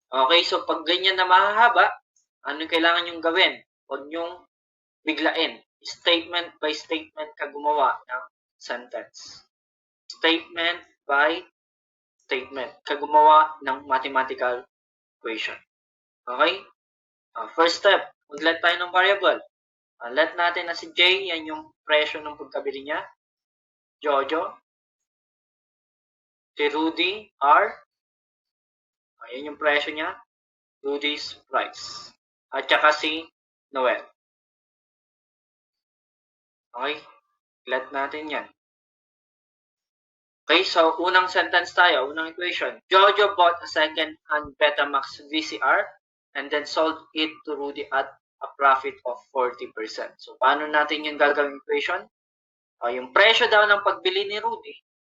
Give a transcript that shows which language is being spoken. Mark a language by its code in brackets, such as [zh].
[tl] Okay, so pag ganyan na mahahaba, ano kailangan yung gawin? Huwag nyong biglain. Statement by statement ka gumawa ng sentence. Statement by statement ka gumawa ng mathematical equation. Okay? First step, mag-let tayo ng variable. Let natin na si J, yan yung presyo ng pagkabili niya. Jojo. Si Rudy, R. Yan yung presyo niya. Rudy's price. At saka si Noel. Okay? Let natin yan. Okay, so unang sentence tayo, unang equation. [en] Jojo bought a second-hand Betamax VCR and then sold it to Rudy at a profit of 40%. [tl] So, paano natin yung gagawing equation? Yung presyo daw ng pagbili ni Rudy.